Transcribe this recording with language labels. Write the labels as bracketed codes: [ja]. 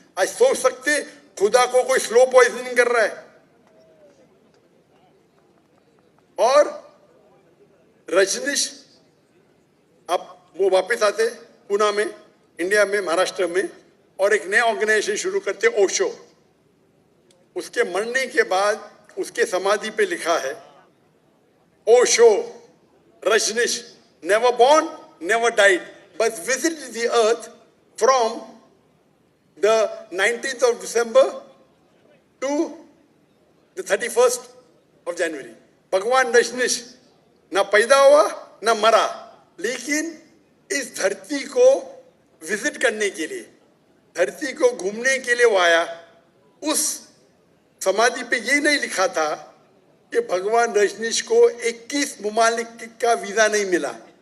[hi] आज सोच सकते खुदा को कोई स्लो पॉइजनिंग कर रहा है? और रजनीश अब वो वापस आते पुणे में, इंडिया में, महाराष्ट्र में, और एक नया ऑर्गेनाइजेशन शुरू करते ओशो। उसके मरने के बाद उसके समाधि पे लिखा है Osho Rajneesh [en] never born, never died, but visited the earth from the 19th of December to the 31st of January. [hi] भगवान रजनीश ना पैदा हुआ ना मरा, लेकिन इस धरती को विजिट करने के लिए, धरती को घूमने के लिए वो आया। उस समाधि पे ये नहीं लिखा था कि भगवान रजनीश को 21 मुमालिक का वीजा नहीं मिला।